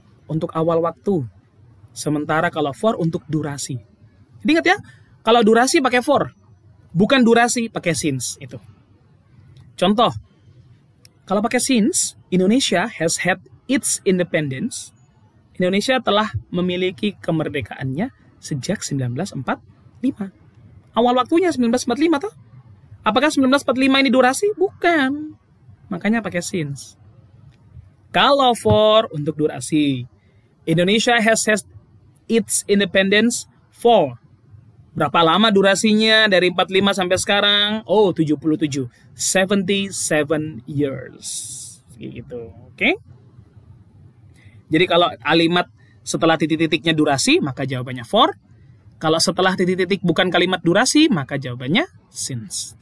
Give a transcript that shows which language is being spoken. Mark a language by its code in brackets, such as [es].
[id] Untuk awal waktu. Sementara kalau for, untuk durasi. Jadi ingat ya, kalau durasi pakai for. Bukan durasi pakai since. Itu. Contoh, kalau pakai [en] since, Indonesia has had its independence. [id] Indonesia telah memiliki kemerdekaannya sejak 1945. Awal waktunya 1945 toh. Apakah 1945 ini durasi? Bukan. Makanya pakai since. Kalau for untuk durasi. [en] Indonesia has had its independence for. [id] Berapa lama durasinya dari 45 sampai sekarang? Oh, 77. 77 years. Gitu. Oke? Jadi kalau kalimat setelah titik-titiknya durasi, maka jawabannya for. Kalau setelah titik-titik bukan kalimat durasi, maka jawabannya since.